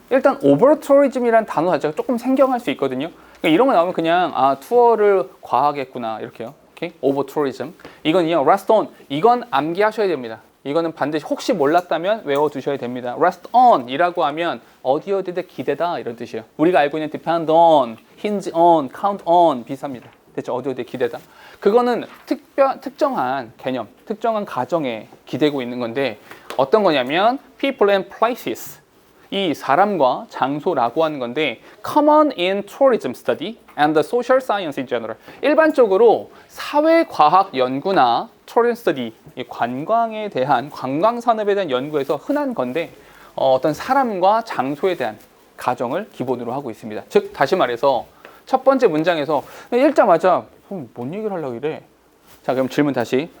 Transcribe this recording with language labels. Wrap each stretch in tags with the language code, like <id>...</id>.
<ko>일단 over-tourism이라는 단어 자체가 조금 생경할 수 있거든요. 그러니까 이런 거 나오면 그냥 투어를 과하게 했구나 이렇게요. 오케이? over-tourism. 이건요, rest on. 이건 암기하셔야 됩니다. 이거는 반드시 혹시 몰랐다면 외워두셔야 됩니다. rest on 이라고 하면 어디에 기대다 이런 뜻이에요. 우리가 알고 있는</ko> <en>depend on, hinge on, count on</en> <ko>비슷합니다. 됐죠? 어디에 기대다. 그거는 특정한 개념, 특정한 가정에 기대고 있는 건데 어떤 거냐면</ko> <en>people and places.</en> <ko>이 사람과 장소라고 하는 건데</ko> <en>common in tourism study and the social science in general.</en> <ko>일반적으로 사회과학 연구나 tourism study, 이 관광에 대한 관광 산업에 대한 연구에서 흔한 건데 어떤 사람과 장소에 대한 가정을 기본으로 하고 있습니다. 즉 다시 말해서 첫 번째 문장에서 읽자마자 뭔 얘기를 하려고 이래? 자, 그럼 질문 다시.</ko>